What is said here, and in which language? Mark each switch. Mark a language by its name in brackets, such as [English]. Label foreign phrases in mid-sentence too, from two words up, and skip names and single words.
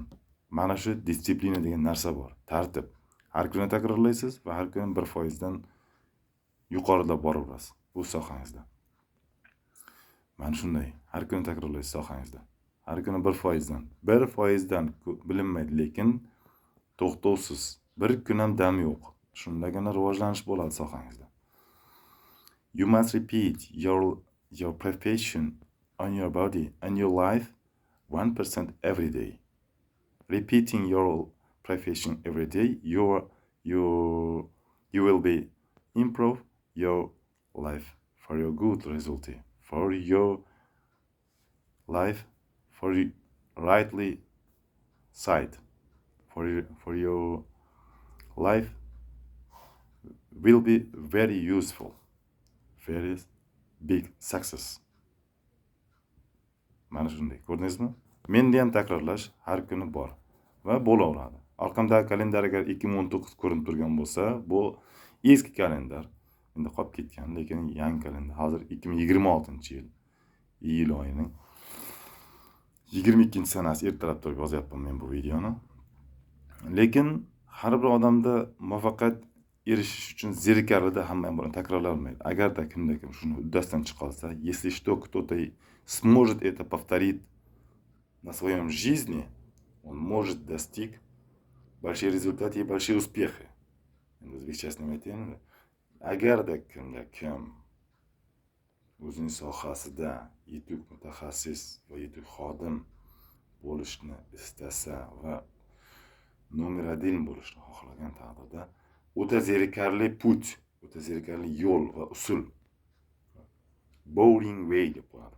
[Uzbek] Mana shu disiplina degan narsa bor, tartib. Har kuni takrorlaysiz va har kuni 1% dan yuqorilab boraverasiz bu sohangizda. Mana shunday, har kuni takrorlaysiz sohangizda. Har kuni 1% dan bilinmaydi, lekin to'xtovsiz. Bir kun ham dam yo'q. Shundagina rivojlanish bo'ladi sohangizda. [English] You must repeat your profession on your body and your life 1% every day. Repeating your profession every day, you will be improve your life for your good result, for your life, for rightly side, for your life will be very useful, very big success. [Uzbek] Mana shunday, ko'rdingizmi? Menda ham takrorlash har kuni bor va bo'laveradi. Orqamdagi kalendar agar 2019 ko'rinib turgan bo'lsa, bu eski kalendar. Endi qolib ketgan, lekin yangi kalendar. Hozir 2026-yil, iyul oyining 22-sanasi ertalab turib yozyapman men bu videoni. Lekin har bir odamda muvaffaqiyat erishish uchun zerikarlida hamma ham buni takrorlay olmaydi. Agarda kimda-kim shuni uddasidan chiqolsa, [Russian] если что кто-то сможет это повторить на своем жизни, он может достиг большие результаты и большие успехи. [Uzbek] Endi o'zbekchasini aytaymi? Agarda kim o'zining sohasida yetuk mutaxassis va yetuk xodim bo'lishni istasa va nomer 1 bo'lishni xohlagan taqdirda o'ta zerikarli put, o'ta zerikarli yo'l va usul, [English] bowling way [Uzbek] deb qo'yadi.